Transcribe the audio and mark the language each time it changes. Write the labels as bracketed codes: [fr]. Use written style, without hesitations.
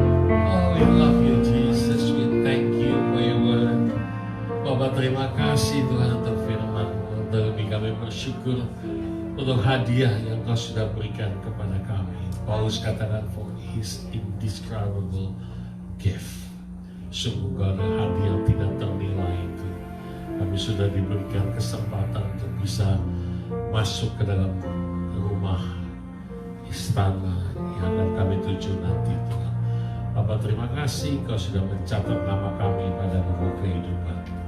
[en] Oh, we love you Jesus, we thank you for your word. [id] Bapak terima kasih Tuhan untuk firman-Mu. Terlebih kami bersyukur untuk hadiah yang Kau sudah berikan kepada kami. Paulus katakan [en] for his indescribable gift. [id] Sungguh Kau ada hadiah yang tidak ternilai itu. Kami sudah diberikan kesempatan untuk bisa masuk ke dalam rumah istana yang akan kami tuju nanti Tuhan. Bapak terima kasih Kau sudah mencatat nama kami pada buku kehidupan.